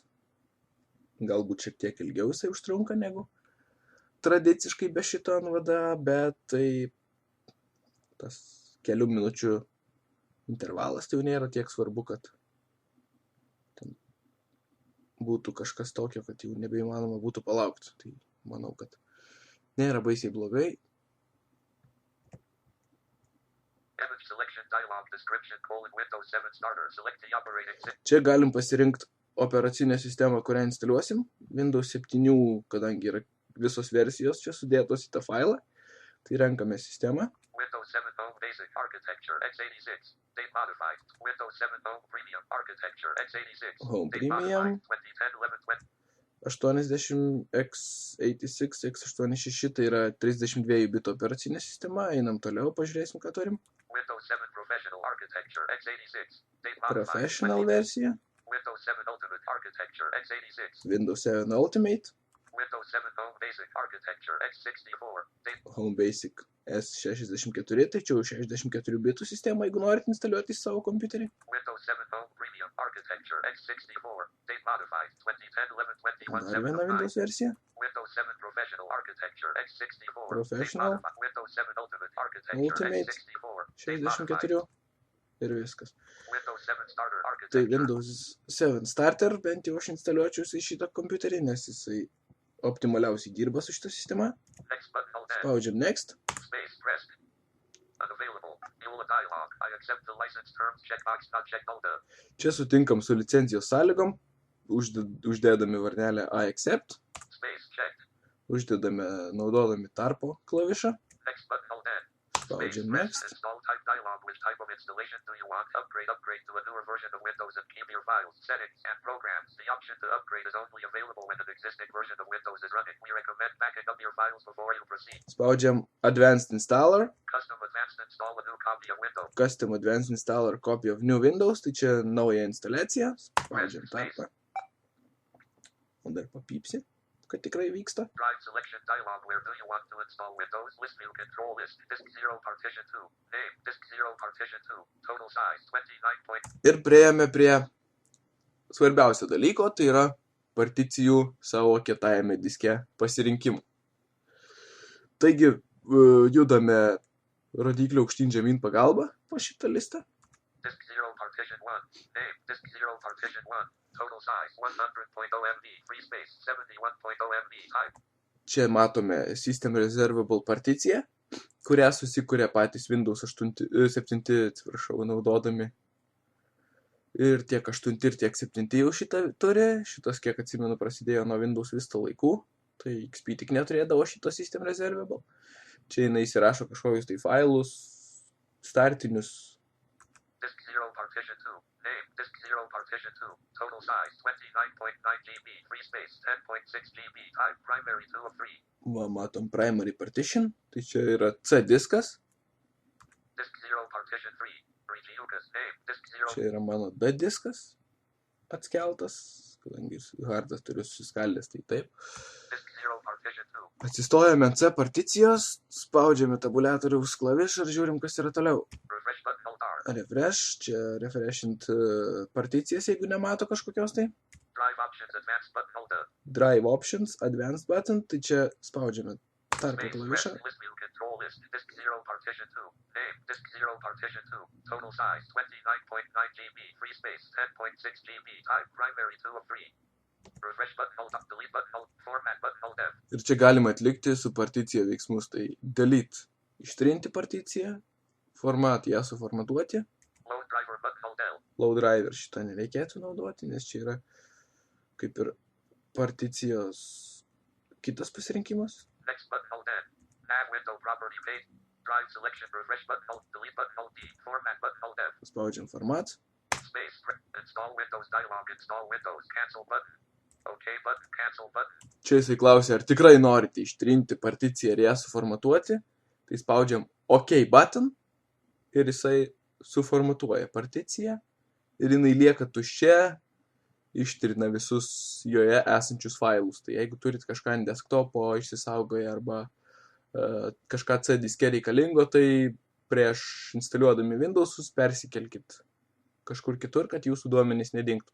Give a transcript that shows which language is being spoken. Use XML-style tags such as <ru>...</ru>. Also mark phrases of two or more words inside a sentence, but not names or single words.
<lt>Galbūt šiek tiek ilgiau jisai užtrunka negu tradiciškai be šito NVDA, bet tai tas kelių minučių intervalas tai jau nėra tiek svarbu, kad ten būtų kažkas tokio, kad jau nebeįmanoma būtų palaukti. Tai manau, kad nėra baisiai blogai.</lt> <en>Image selection dialog description Windows 7 starter. Select the operating system.</en> <lt>Čia galim pasirinkti operacinę sistemą, kurią instaliuosim. Windows 7, kadangi yra visos versijos čia sudėtos į tą failą, tai renkame sistemą.</lt> <en>Windows 7 Home Basic Architecture x86. Date modified. Windows 7 Home Premium Architecture x86. Home Date Premium. modified. 2010 11 20.</en> <lt>80x86, x86, tai yra 32 bitų operacinė sistema. Einam toliau, pažiūrėsim, ką turim.</lt> <en>Windows 7 Professional Architecture x86. Date modified.</en> <lt>Professional versija.</lt> <en>Windows 7 Ultimate Architecture x86. Windows 7 Ultimate. Windows 7 Home Basic Architecture x64. Date</en> <lt>Home Basic S64, tai čia jau 64 bitų sistema, jeigu norit instaliuoti į savo kompiuterį.</lt> <en>Windows 7 Home Premium Architecture x64. Date modified. 2010 11 21</en> <lt>Dar viena Windows versija.</lt> <en>Windows 7 Professional Architecture x64. Professional. Date modified. Windows 7 Ultimate Architecture Ultimate. x64. Date modified.</en> <lt>64 ir viskas.</lt> <en>Windows 7 Starter</en> <lt>Tai</lt> <en>Architecture.</en> <lt>Windows 7 Starter, bent jau aš instaliuočiau į šitą kompiuterį, nes jisai optimaliausiai dirba su šitą sistemą.</lt> <en>Next button hold N.</en> <lt>Spaudžiam Next.</lt> <en>Space pressed. Unavailable. EULA dialog. I accept the license terms. Checkbox not checked. Hold up.</en> <lt>Čia sutinkam su licencijos sąlygom, uždėdami varnelę</lt> <en>I accept, Space checked.</en> <lt>uždėdame naudodami tarpo klavišą,</lt> <en>Next button hold N. Space</en> <lt>spaudžiam</lt> <en>pressed.</en> <lt>Next.</lt> <en>Install type dialog. Which type of installation do you want? Upgrade to a newer version of Windows and keep your files, settings, and programs. The option to upgrade is only available when an existing version of Windows is running. We recommend backing up your files before you proceed.</en> <lt>Spaudžiam</lt> <en>Advanced Installer, Custom Advanced Install a new copy of Windows. Custom Advanced Installer Copy of New Windows,</en> <lt>tai čia nauja instaliacija, spaudžiam tarpą. O dar papypsi, kad tikrai vyksta.</lt> <en>Drive selection dialog. Where do you want to install Windows? List view control list. Disk 0 partition 2. Name. Disk 0 partition 2. Total size 29.</en> <lt>Ir priėjome prie svarbiausio dalyko, tai yra particijų savo kietajame diske pasirinkimų. Taigi judame rodiklio aukštyn žemyn pagalba po šitą listą.</lt> <en>Disk 0 partition 1. Name. Disk 0 partition 1. Total size 100.0 MB. Free space 71.0 MB. Type.</en> <lt>Čia matome</lt> <en>System Reservable</en> <lt>particiją, kurią susikuria patys Windows 7 naudodami. Ir tiek 8 ir tiek 7 jau šitą turi. Šitas, kiek atsimenu, prasidėjo nuo Windows Vista laikų. Tai XP tik neturėdavo šito</lt> <en>System Reservable.</en> <lt>Čia jinai įsirašo kažkokius tai failus, startinius.</lt> <en>Disk 0 partition 2. Name. Disk 0 partition 2. Total size 29.9 GB. Free space 10.6 GB. Type primary 2 of 3.</en> <lt>Va, matom</lt> <en>primary partition.</en> <lt>Tai čia yra C diskas.</lt> <en>Disk 0 partition 3. Regiukas. Name. Disk 0.</en> <lt>Čia yra mano D diskas atskeltas, kadangi hardas turiu susiskaldęs, tai taip.</lt> <en>Disk 0 partition 2.</en> <lt>Atsistojame ant C particijos, spaudžiame tabuliatoriaus klavišą ir žiūrim, kas yra toliau.</lt> <en>Refresh button hold R.</en> <lt>Refresh, čia refreshint particijas, jeigu nemato kažkokios tai.</lt> <en>Drive options advanced button hold up. Drive options, advanced button,</en> <lt>tai čia spaudžiame tarpą Space klavišą.</lt> <en>rest list view control list. Disk 0 partition 2. Name. Disk 0 partition 2. Total size 29.9 GB. Free space 10.6 GB. Type primary 2 of 3. Refresh button hold up. Delete button hold. Format button hold F.</en> <lt>Ir čia galima atlikti su particija veiksmus, tai delete, ištrinti particiją, format, ją suformatuoti.</lt> <en>Load driver button hold L. Load driver</en> <lt>šitą nereikėtų naudoti, nes čia yra kaip ir particijos kitas pasirinkimas.</lt> <en>Next button hold N. Add window property page. Drive selection. Refresh button hold. Delete button hold D. Format button hold F.</en> <lt>Spaudžiam format.</lt> <en>Space. Install Windows dialog. Install Windows. Cancel button. OK button. Cancel button.</en> <lt>Čia jisai klausia, ar tikrai norite ištrinti particiją ir ją suformatuoti. Tai spaudžiam</lt> <en>OK button</en> <lt>ir jisai suformatuoja particiją ir jinai lieka tuščia, ištrina visus joje esančius failus. Tai jeigu turit kažką ant desktopo išsisaugoję arba kažką C diske reikalingo, tai prieš instaliuodami Windowsus persikelkit kažkur kitur, kad jūsų duomenys nedingtų.</lt>